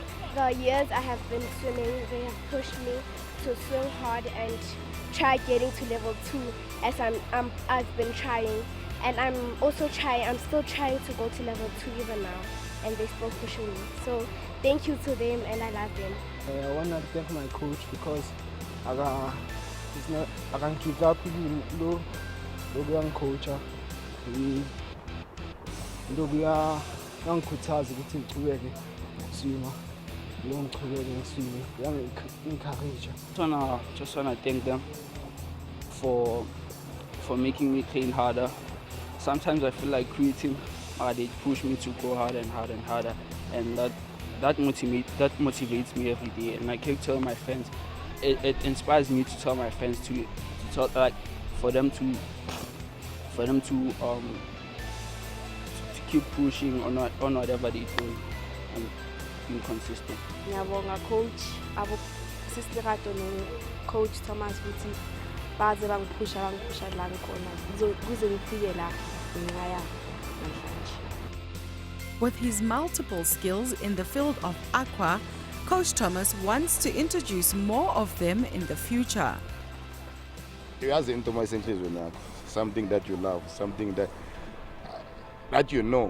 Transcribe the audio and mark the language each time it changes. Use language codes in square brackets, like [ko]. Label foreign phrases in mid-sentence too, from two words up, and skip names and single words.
[en] The years I have been swimming, they have pushed me to swim hard and try getting to level 2 as I've been trying, and I'm still trying to go to level 2 even now, and they're still pushing me. So thank you to them, and I love them. I want to thank my coach because I can keep up with the young coach. [zu] Ngizokuya ngikhuthaza ukuthi ngichubeke ukuswima ngiyogiqhubeka ngiswime yangi-encourage. [en] Just wanna thank them for making me train harder. Sometimes I feel like quitting, they push me to go harder and harder and harder, and that motivates me every day. And I keep telling my friends, it inspires me to tell my friends to tell, like, for them to keep pushing on whatever they do and being consistent. [zu] Ngiyabonga coach abo Sis Lerato no coach Thomas ukuthi baze bangiphusha la ngikhona kuze ngifike la ngaya namhlanje. [en] With his multiple skills in the field of aqua, Coach Thomas wants to introduce more of them in the future. You ask into my something that you love, something that you know.